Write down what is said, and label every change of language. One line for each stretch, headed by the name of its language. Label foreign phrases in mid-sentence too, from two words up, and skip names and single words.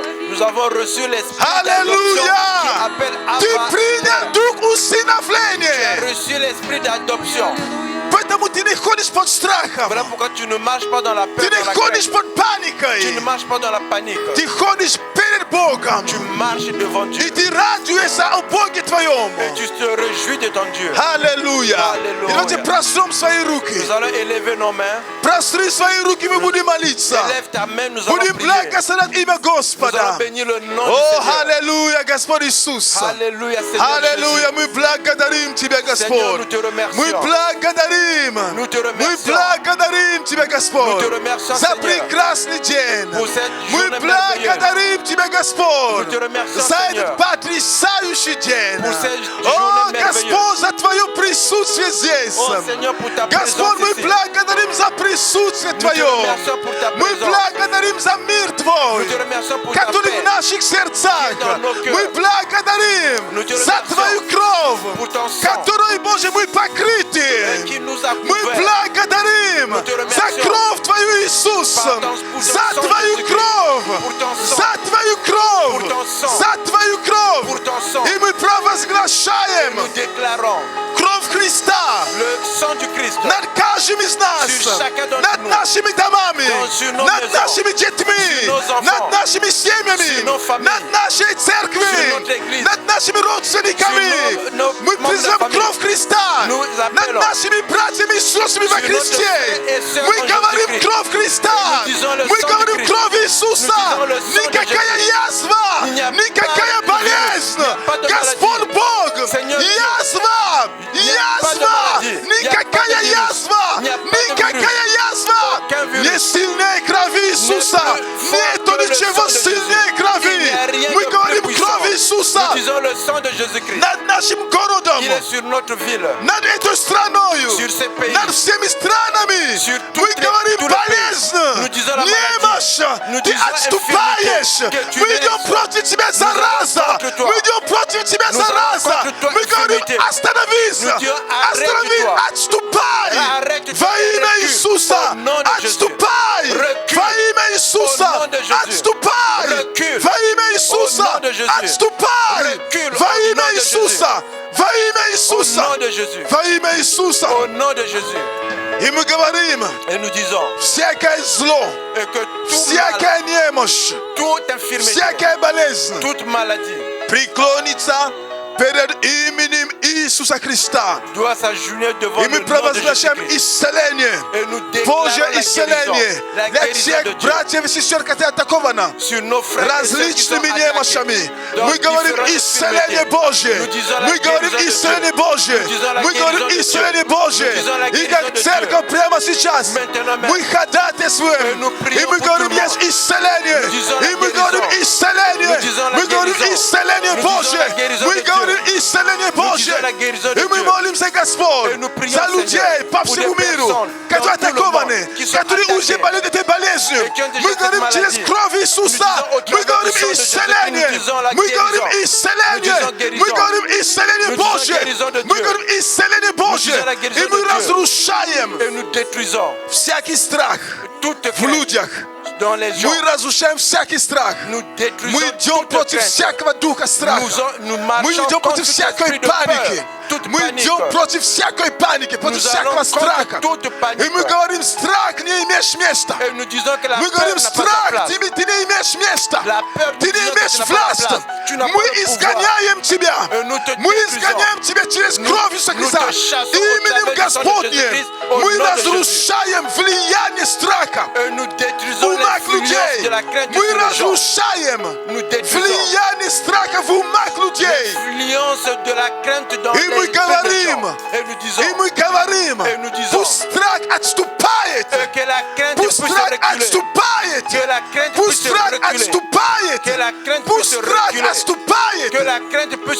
French: Nous avons reçu l'esprit d'adoption
Russian: Аллилуйя!
French: qui appelle
Russian: Ты
French: Abba.
Russian: принял дух
French: Tu as
Russian: усыновления.
French: reçu l'esprit d'adoption.
Russian: Поэтому ты не ходишь под страхом.
French: Voilà pourquoi tu ne marches pas dans la
Russian: Ты
French: peur,
Russian: не
French: dans la
Russian: ходишь
French: crainte.
Russian: под паникой.
French: Tu ne marches pas dans la panique.
Russian: Ты ходишь перед Богом. doroga.
French: Tu marches devant Dieu.
Russian: И ты радуешься о Боге твоём.
French: Et tu te réjouis de ton Dieu.
Russian: Halleluja. Halleluja. I давайте прострем свои руки.
French: Nous allons élever nos mains.
Russian: Простри свои руки, мы будем молиться.
French: Élève ta main, nous allons
Russian: Будем
French: prier.
Russian: благословлять имя
French: Nous allons
Russian: Господа.
French: bénir le nom du
Russian: О,
French: Seigneur.
Russian: аллилуйя, Господь Иисус.
French: Alléluia, Seigneur
Russian: Аллилуйя, мы благодарим Тебя,
French: Seigneur, nous
Russian: Господь.
French: te remercions.
Russian: Мы благодарим.
French: Nous te
Russian: Мы
French: remercions.
Russian: благодарим Тебя,
French: Nous
Russian: Господь,
French: te remercions,
Russian: за
French: Seigneur,
Russian: прекрасный день.
French: pour cette
Russian: Мы
French: journée merveilleuse.
Russian: благодарим Тебя, Господь,
French: Nous te remercions,
Russian: за
French: Seigneur,
Russian: этот потрясающий день.
French: pour cette
Russian: О,
French: journée merveilleuse.
Russian: Господь, за Твое присутствие здесь.
French: Oh Seigneur, pour ta
Russian: Господь,
French: présence
Russian: мы
French: ici.
Russian: благодарим за присутствие
French: Nous te
Russian: Твое.
French: remercions pour ta
Russian: Мы
French: présence.
Russian: благодарим за мир Твой,
French: Nous te remercions pour ta
Russian: который
French: paix.
Russian: в наших сердцах.
French: dans nos cœurs.
Russian: Мы благодарим
French: Nous te
Russian: за
French: remercions
Russian: Твою кровь,
French: pour ton sang
Russian: которой, Боже, мы покрыты.
French: qui nous a
Russian: Мы
French: couverts.
Russian: благодарим
French: Nous te
Russian: за
French: remercions
Russian: кровь Твою, Иисус,
French: pour ton
Russian: за
French: sang,
Russian: Твою
French: Jésus-Christ.
Russian: кровь,
French: Pour ton sang.
Russian: за Твою
French: Pour
Russian: кровь,
French: ton sang.
Russian: за Твою кровь.
French: Pour ton sang.
Russian: И мы провозглашаем
French: Nous déclarons
Russian: кровь Христа
French: le sang du Christ
Russian: над каждым из нас,
French: Sur chacun d'entre
Russian: над
French: nous.
Russian: нашими домами,
French: Sur nos
Russian: над
French: maisons.
Russian: нашими детьми,
French: Sur nos enfants.
Russian: над нашими семьями,
French: Sur nos familles.
Russian: над нашей церкви,
French: Sur notre église.
Russian: над нашими родственниками.
French: Sur nos
Russian: Мы
French: membres de la
Russian: призываем
French: famille.
Russian: кровь Христа
French: Nous
Russian: над
French: appelons.
Russian: нашими братьями и сестрами во
French: Sur notre
Russian: Христе.
French: frères et sœurs
Russian: Мы
French: en
Russian: говорим
French: Jésus-Christ.
Russian: кровь Христа.
French: Nous disons le
Russian: Мы
French: sang
Russian: говорим
French: du Christ.
Russian: кровь Иисуса.
French: Nous disons le sang de
Russian: Никакая
French: Jésus.
Russian: язва,
French: Il n'y a
Russian: никакая
French: pas de
Russian: болезнь.
French: virus, il n'y a pas de
Russian: Господь
French: maladie.
Russian: Бог,
French: Seigneur Dieu.
Russian: язва,
French: Il n'y a pas de
Russian: язва,
French: maladie. Il n'y a pas de
Russian: никакая
French: virus.
Russian: язва,
French: Il n'y a pas de
Russian: никакая язва.
French: Aucun virus.
Russian: Не сильнее крови Иисуса.
French: Ne
Russian: Нету
French: peut le
Russian: ничего
French: sang de
Russian: сильнее
French: Jésus.
Russian: крови.
French: Il n'y a rien
Russian: Мы
French: de
Russian: говорим
French: plus
Russian: кровь
French: puissant.
Russian: Иисуса
French: Nous disons le sang de Jésus-Christ.
Russian: над нашим городом,
French: Il est sur notre ville.
Russian: над этой страною,
French: Sur ces pays.
Russian: над всеми странами.
French: Sur
Russian: Мы говорим
French: tous les pays.
Russian: болезнь,
French: Nous disons la
Russian: немощь,
French: Nous
Russian: ты
French: disons
Russian: отступаешь.
French: infirmité, que tu
Russian: Мы идем
French: laisses.
Russian: против тебя, зараза.
French: contre toi.
Russian: Мы идем против тебя,
French: Nous allons
Russian: зараза.
French: contre toi,
Russian: Мы говорим,
French: infirmité.
Russian: остановись,
French: Nous disons,
Russian: остановись,
French: arrête-toi.
Russian: отступай.
French: Arrête-toi,
Russian: Во имя
French: recule.
Russian: Иисуса,
French: Au nom de Jésus.
Russian: отступай.
French: Recule.
Russian: Во имя Иисуса,
French: Au nom de Jésus.
Russian: отступай.
French: Recule.
Russian: Во имя Иисуса,
French: Au nom de Jésus.
Russian: отступай.
French: Recule.
Russian: Во
French: Au
Russian: имя
French: nom de
Russian: Иисуса, во имя
French: Au
Russian: Иисуса,
French: nom de Jésus.
Russian: во имя Иисуса.
French: Au nom de Jésus.
Russian: И мы говорим,
French: Et nous disons
Russian: всякое зло,
French: et que
Russian: всякая немощь,
French: toute infirmité,
Russian: всякая болезнь
French: toute maladie
Russian: преклонится перед именем Иисуса Христа.
French: doit s'agenouiller devant
Russian: И
French: le
Russian: мы
French: nom de
Russian: провозглашаем
French: Jésus-Christ.
Russian: исцеление,
French: Et nous
Russian: Божье
French: déclarons
Russian: исцеление
French: la
Russian: для
French: guérison
Russian: всех
French: de Dieu
Russian: братьев и сестер, которые атакованы
French: sur nos frères et sœurs qui sont
Russian: различными
French: attaqués
Russian: немощами.
French: dans
Russian: Мы говорим
French: différentes
Russian: исцеление
French: infirmités.
Russian: Божье.
French: Nous disons la
Russian: Мы говорим
French: guérison de
Russian: исцеление
French: Dieu.
Russian: Божье.
French: Nous disons la
Russian: Мы говорим
French: guérison de
Russian: исцеление
French: Dieu.
Russian: Божье.
French: Nous disons la
Russian: И
French: guérison
Russian: как
French: de
Russian: церковь прямо сейчас
French: Maintenant,
Russian: мы
French: Et
Russian: ходатайствуем.
French: nous prions
Russian: И мы
French: pour
Russian: говорим,
French: tout le
Russian: есть
French: monde.
Russian: исцеление.
French: Nous disons la
Russian: И мы говорим
French: guérison.
Russian: исцеление.
French: Nous disons la
Russian: Мы говорим
French: guérison.
Russian: исцеление
French: Nous disons
Russian: Божье.
French: la guérison
Russian: Мы
French: de Dieu.
Russian: говорим исцеление Божье.
French: disons la guérison de
Russian: И мы
French: Dieu.
Russian: молимся, Господь,
French: Et nous prions,
Russian: за людей
French: Seigneur,
Russian: по
French: pour
Russian: всему
French: des
Russian: миру,
French: personnes
Russian: которые
French: dans tout le
Russian: атакованы,
French: monde, qui sont
Russian: которые
French: attaquées,
Russian: уже болеют этой болезнью.
French: et qui ont déjà
Russian: Мы
French: cette
Russian: говорим через
French: maladie.
Russian: кровь Иисуса.
French: Nous disons au
Russian: Мы
French: travers
Russian: говорим
French: du sang de Jésus,
Russian: исцеление.
French: nous disons la
Russian: Мы говорим
French: guérison.
Russian: исцеление.
French: Nous disons guérison.
Russian: Мы говорим исцеление
French: Nous disons
Russian: Божье.
French: guérison de
Russian: Мы
French: Dieu.
Russian: говорим исцеление Божье.
French: disons la guérison
Russian: И мы
French: de Dieu.
Russian: разрушаем
French: et nous détruisons
Russian: всякий страх
French: toute
Russian: в
French: crainte
Russian: людях.
French: dans les gens.
Russian: Мы разрушаем всякий страх.
French: Nous détruisons
Russian: Мы идем
French: toute
Russian: против
French: crainte.
Russian: всякого духа страха.
French: Nous
Russian: Мы
French: marchons
Russian: идем
French: contre
Russian: против
French: tout
Russian: всякой
French: esprit de
Russian: паники.
French: peur, toute
Russian: Мы
French: panique.
Russian: идем против всякой паники, против
French: Nous
Russian: всякого
French: allons
Russian: страха.
French: contre toute panique.
Russian: И мы говорим, страх не имеешь места.
French: Et nous disons que la
Russian: Мы
French: peur
Russian: говорим,
French: n'a pas sa
Russian: страх,
French: place.
Russian: ты не имеешь места.
French: La peur, nous
Russian: Ты не
French: disons que
Russian: имеешь
French: tu n'as pas la
Russian: власть.
French: place. Tu n'as pas
Russian: Мы
French: le pouvoir.
Russian: изгоняем тебя.
French: Et nous te
Russian: Мы
French: détruisons.
Russian: изгоняем тебя через кровь Иисуса
French: nous
Russian: Христа.
French: te chassons au
Russian: Именем
French: travers du sang de
Russian: Господнем.
French: Jésus-Christ, au
Russian: Мы
French: nom de
Russian: разрушаем влияние страха.
French: Et nous détruisons
Russian: умах
French: l'influence
Russian: людей.
French: de la crainte
Russian: Мы
French: sur les gens.
Russian: разрушаем
French: Nous détruisons
Russian: влияние страха в умах людей.
French: l'influence de la crainte dans
Russian: И
French: les
Russian: мы
French: esprits des
Russian: говорим,
French: gens. Et nous disons
Russian: и мы говорим,
French: Et nous disons,
Russian: пусть страх отступает.
French: que la crainte
Russian: Пусть
French: puisse
Russian: страх
French: reculer.
Russian: отступает.
French: Que la crainte
Russian: Пусть
French: puisse
Russian: страх
French: reculer.
Russian: отступает.
French: Que la crainte
Russian: Пусть
French: puisse
Russian: страх
French: reculer.
Russian: отступает.
French: Que la crainte puisse